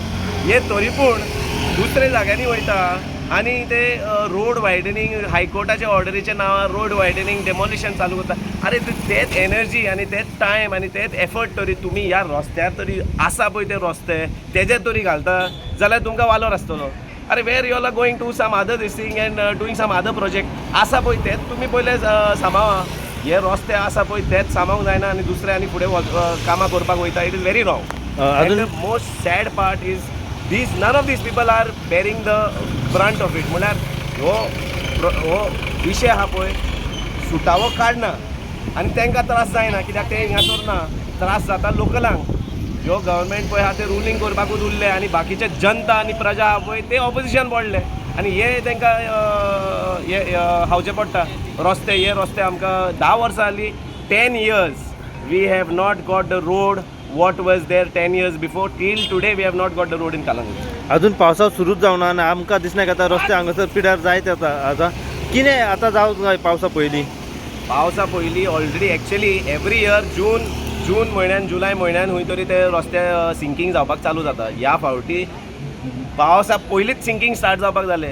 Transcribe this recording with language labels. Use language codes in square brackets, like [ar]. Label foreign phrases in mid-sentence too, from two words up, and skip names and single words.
[kok] हे तरी पूण दुसरे जाग्यांनी वयता आनी ते [en] road widening [kok] हायकोर्टाच्या ऑर्डरीच्या नांवार [en] road widening demolition [kok] चालू करता. अरे तेच एनर्जी आनी तेच टायम आनी तेच एफर्ट तरी तुमी ह्या रस्त्यार तरी आसा पळय ते रस्ते तेजेर तरी घालता जाल्यार तुमकां वालोर आसतलो. [en] arre where you are going to some other this thing and doing some other project [kok] आसा पळय तेच तुमी पयले सांबाळा. हे रस्ते आसा पळय तेच सांबाळूंक जायना आनी दुसरे आनी फुडें कामां करपाक वयता. [en] It is very wrong. [kok] अजून [en] The most sad part is these none of these people are bearing the front of it. [kok] म्हळ्यार हो विशय आहा पळय सुटावो काडना आनी तांकां त्रास जायना कित्याक ते हिंगासर ना. त्रास जाता लोकलांक. ह्यो गव्हर्मेंट पळय आहा ते रुलींग करपाकूच उरले आनी बाकीचे जनता आनी प्रजा आहा पळय ते ऑपोजिशन पडले आनी हे तांकां हे हावचे पडटा. हे रस्ते आमकां 10 वर्सां जालीं. [en] 10 years we have not got the road what was there 10 years before. Till today we have not got the road in Calangute. [kok] अजून पावसाळो सुरूच जावना आनी आमकां दिसना की आतां रस्ते हांगासर पिड्यार जायत येता. आतां कितें आतां जावंक जाय पावसा पयलीं? पावसा पयलीं [en] already actually every year [kok] जून म्हयन्यान जुलय म्हयन्यान खंय तरी ते रस्ते सिंकींग जावपाक चालू जाता. ह्या फावटी पावसा पयलींच सिंकींग स्टार्ट जावपाक जालें.